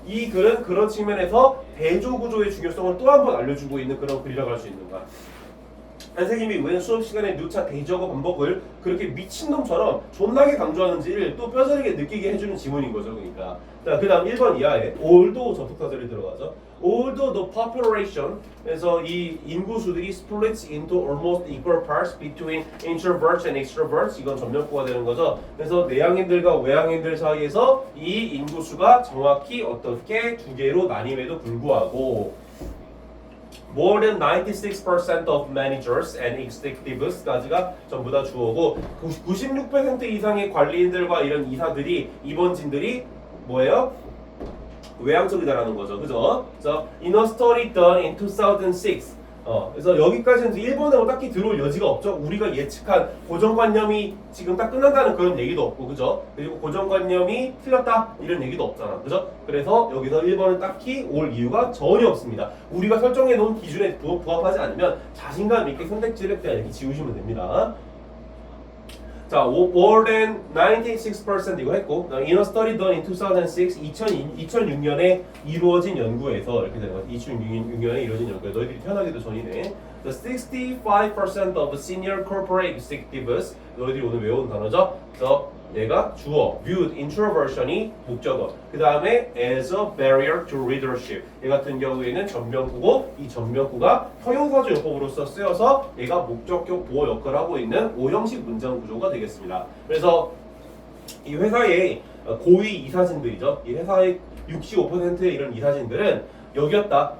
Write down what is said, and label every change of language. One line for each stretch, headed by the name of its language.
Korean: 이 글은 그런 측면에서 대조구조의 중요성을 또 한 번 알려주고 있는 그런 글이라고 할 수 있는 거야. 선생님이 왜 수업 시간에 누차 대조하고 반복을 그렇게 미친놈처럼 존나게 강조하는지를 또 뼈저리게 느끼게 해주는 지문인 거죠. 그러니까 자, 그 다음 1번 이하에 although 접속사절이 들어가죠.
English: although the population,
Korean: 그래서 이 인구수들이
English: splits into almost equal parts between introverts and extroverts,
Korean: 이건 전면구가 되는 거죠. 그래서 내향인들과 외향인들 사이에서 이 인구수가 정확히 어떻게 두 개로 나뉨에도 불구하고
English: more than 96% of managers and executives
Korean: 까지가 전부 다 주어고 96% 이상의 관리인들과 이런 이사들이 임원진들이 뭐예요? 외향적이다라는 거죠. 그죠? 그래서
English: in a study done in 2006
Korean: 그래서 여기까지는 이제 일본어로 딱히 들어올 여지가 없죠. 우리가 예측한 고정관념이 지금 딱 끝난다는 그런 얘기도 없고, 그죠? 그리고 고정관념이 틀렸다 이런 얘기도 없잖아, 그죠? 그래서 여기서 1번은 딱히 올 이유가 전혀 없습니다. 우리가 설정해 놓은 기준에 부합하지 않으면 자신감 있게 선택지를 그냥 이렇게 지우시면 됩니다. 자,
English: more than 96%
Korean: 이거 했고,
English: in a study done in 2006,
Korean: 2006년에 이루어진 연구에서 이렇게 되는 거야. 2006년에 이루어진 연구에 너희들이 태어나기도 전이네.
English: The 65% of senior corporate executives,
Korean: 너희들이 오늘 외운 단어죠. 그래서 얘가 주어,
English: viewed introversion
Korean: 이 목적어. 그 다음에
English: as a barrier to leadership.
Korean: 얘 같은 경우에는 전면구고 이 전면구가 형용사조 용법으로서 쓰여서 얘가 목적격 보호 역할을 하고 있는 O형식 문장 구조가 되겠습니다. 그래서 이 회사의 고위 이사진들이죠. 이 회사의 65%의 이런 이사진들은 여기였다.